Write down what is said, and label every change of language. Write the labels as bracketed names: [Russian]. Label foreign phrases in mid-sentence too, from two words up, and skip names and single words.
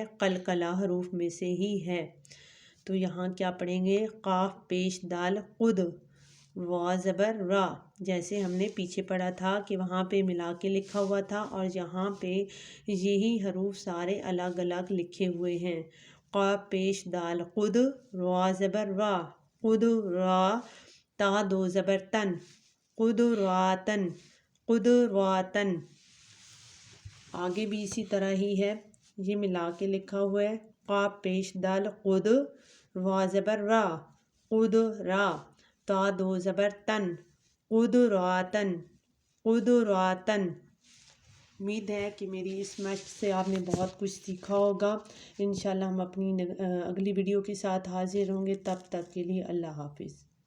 [Urdu] قلقلہ حروف میں سے ہی ہے۔ تو یہاں کیا پڑھیں گے؟ قاف پیش دال قد، وا زبر را، جیسے ہم نے پیچھے پڑھا تھا کہ وہاں پہ ملا کے لکھا ہوا تھا، اور یہاں پہ یہی حروف سارے الگ الگ لکھے ہوئے ہیں۔ قاف پیش دال قد، وا زبر را، قد را، تا دو زبر تن، قد راتن، قد راتن۔ آگے بھی اسی طرح ہی ہے، یہ ملا کے لکھا ہوا ہے۔ قاف پیش دال قد، وا زبر را، قد را، تا دو زبر تن، قد راتن، قد راتن۔ امید ہے کہ میری اس مشق سے آپ نے بہت کچھ سیکھا ہوگا۔ [Arabic] انشاءاللہ [Urdu] ہم اپنی اگلی ویڈیو کے ساتھ حاضر ہوں گے، تب تک کے لیے اللہ حافظ۔